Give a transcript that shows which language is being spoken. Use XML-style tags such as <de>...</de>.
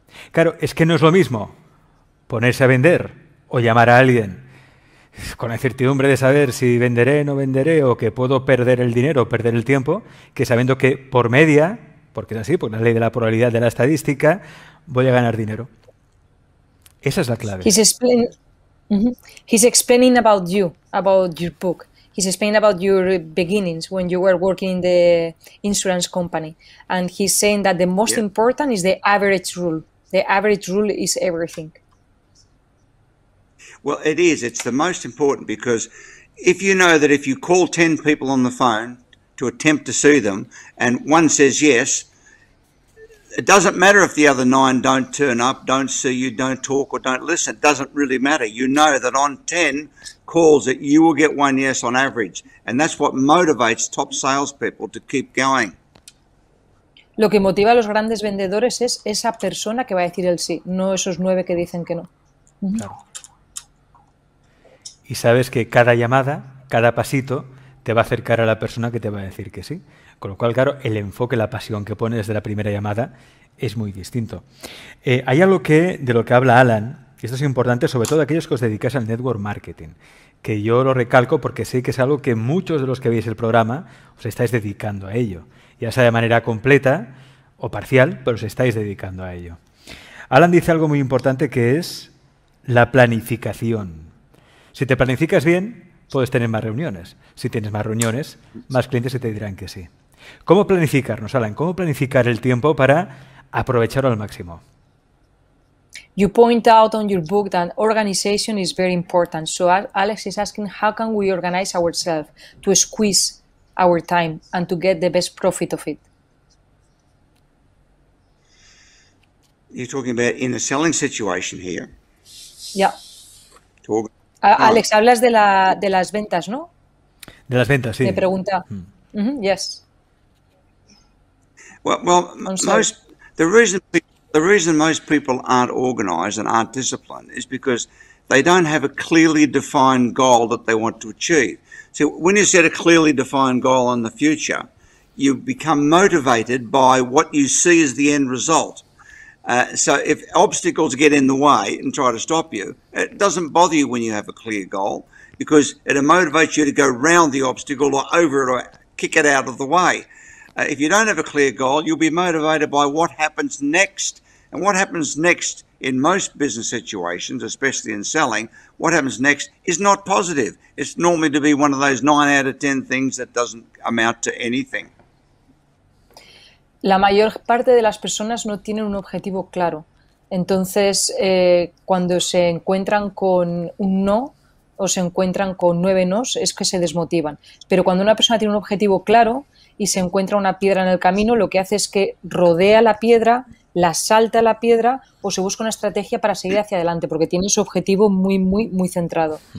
<es>Claro, es que no es lo mismo ponerse a vender o llamar a alguien con la incertidumbre de saber si venderé, no venderé, o que puedo perder el dinero o perder el tiempo, que sabiendo que por media, porque es así, por la ley de la probabilidad de la estadística, voy a ganar dinero. Esa es la clave.</es> <en>He's explaining about you, about your book. He's explaining about your beginnings when you were working in the insurance company. And he's saying that the most important is the average rule. The average rule is everything. Well, it is. It's the most important because if you know that if you call 10 people on the phone to attempt to see them and 1 says yes, it doesn't matter if the other 9 don't turn up, don't see you, don't talk, or don't listen. It doesn't really matter. You know that on 10 calls that you will get 1 yes on average. And that's what motivates top salespeople to keep going.</en> <es>Lo que motiva a los grandes vendedores es esa persona que va a decir el sí, no esos 9 que dicen que no. Claro. Y sabes que cada llamada, cada pasito, te va a acercar a la persona que te va a decir que sí. Con lo cual, claro, el enfoque, la pasión que pones desde la primera llamada es muy distinto. Hay algo de lo que habla Allan, y esto es importante, sobre todo aquellos que os dedicáis al network marketing, que yo lo recalco porque sé que es algo que muchos de los que veis el programa os estáis dedicando a ello, ya sea de manera completa o parcial, pero os estáis dedicando a ello. Allan dice algo muy importante que es la planificación. Si te planificas bien, puedes tener más reuniones. Si tienes más reuniones, más clientes te dirán que sí. ¿Cómo planificarnos, Allan? ¿Cómo planificar el tiempo para aprovecharlo al máximo?</es> <en>You point out on your book that organization is very important. So Alex is asking, how can we organize ourselves to squeeze our time and to get the best profit of it? You're talking about in a selling situation here. Yeah.</en> <es>Alex, hablas de las ventas, ¿no? De las ventas, sí. Me pregunta.</es> <en>Yes. Well, the reason most people aren't organized and aren't disciplined is because they don't have a clearly defined goal that they want to achieve. So when you set a clearly defined goal in the future, you become motivated by what you see as the end result. So if obstacles get in the way and try to stop you, it doesn't bother you when you have a clear goal because it motivates you to go round the obstacle or over it or kick it out of the way. If you don't have a clear goal, you'll be motivated by what happens next. And what happens next in most business situations, especially in selling, what happens next is not positive. It's normally to be one of those 9 out of 10 things that doesn't amount to anything.</en> <es>La mayor parte de las personas no tienen un objetivo claro. Entonces, cuando se encuentran con un no o se encuentran con 9 nos, es que se desmotivan. Pero cuando una persona tiene un objetivo claro y se encuentra una piedra en el camino, lo que hace es que rodea la piedra, la salta la piedra o se busca una estrategia para seguir hacia adelante, porque tiene su objetivo muy, muy, muy centrado.</es>